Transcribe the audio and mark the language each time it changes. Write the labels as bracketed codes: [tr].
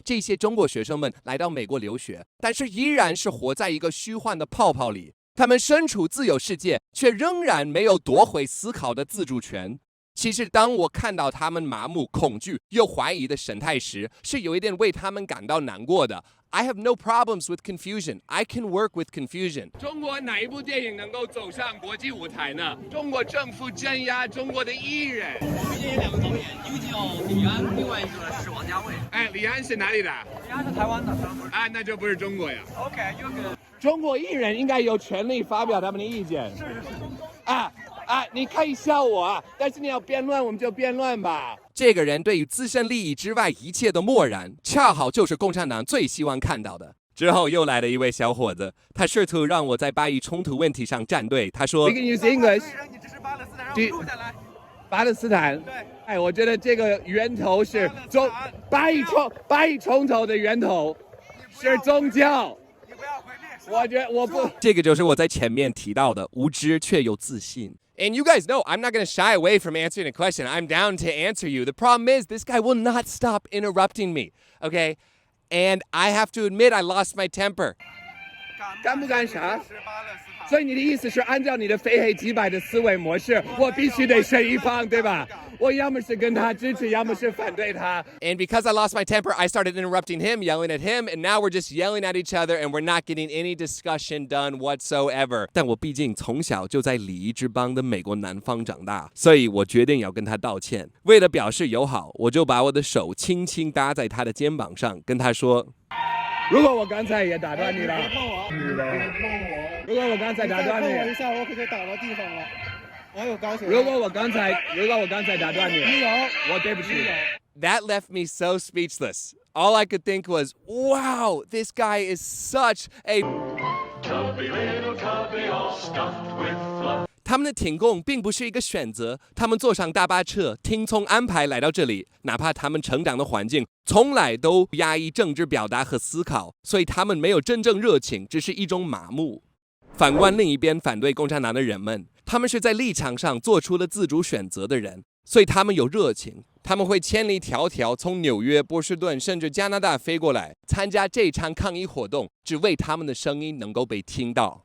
[zh] 这些中国学生们来到美国留学，但是依然是活在一个虚幻的泡泡里。他们身处自由世界，却仍然没有夺回思考的自主权。其实，当我看到他们麻木、恐惧又怀疑的神态时，是有一点为他们感到难过的。 [en] I have no problems with confusion. I can work with confusion. [zh] 中国哪一部电影能够走上国际舞台呢？中国政府镇压中国的艺人。推荐2个导演，一个叫李安，另外一个是王家卫。哎，李安是哪里的？李安是台湾的。啊，那就不是中国呀。 OK， 有个中国艺人应该有权利发表他们的意见。是。你可以笑我啊，但是你要辩论，我们就辩论吧。这个人对于自身利益之外一切的漠然，恰好就是共产党最希望看到的。之后又来了一位小伙子，他试图让我在巴以冲突问题上站队。他说 [en] ：“We can use English。” [zh] 你支持巴勒斯坦，然后录下来。巴勒斯坦。对。哎，我觉得这个源头是巴以冲突的源头是宗教。你不要回避。我觉得我不，这个就是我在前面提到的无知却又自信。 [en] And you guys know I'm not going to shy away from answering a question. I'm down to answer you. The problem is this guy will not stop interrupting me, okay? And I have to admit I lost my temper. [zh] 干不干啥？所以你的意思是按照你的非黑即白的思维模式，我必须得选一方，对吧？我要么是跟他支持，要么是反对他。 [en] And because I lost my temper, I started interrupting him, yelling at him, and now we're just yelling at each other, and we're not getting any discussion done whatsoever. [zh] 但我毕竟从小就在礼仪之邦的美国南方长大，所以我决定要跟他道歉。为了表示友好，我就把我的手轻轻搭在他的肩膀上，跟他说：“如果我刚才也打断你了，别碰我。如果我刚才打断你，再碰我一下，我可就打到地上了。我有高血压。如果我刚才打断你，我对不起。 [en] That left me so speechless. All I could think was, wow, this guy is such a chubby little tubby all stuffed with fluff. [zh] 他们的停工并不是一个选择，他们坐上大巴车，听从安排来到这里，哪怕他们成长的环境从来都压抑政治表达和思考，所以他们没有真正热情，只是一种麻木。反观另一边反对共产党的人们，他们是在立场上做出了自主选择的人，所以他们有热情，他们会千里迢迢从纽约、波士顿甚至加拿大飞过来参加这场抗议活动，只为他们的声音能够被听到。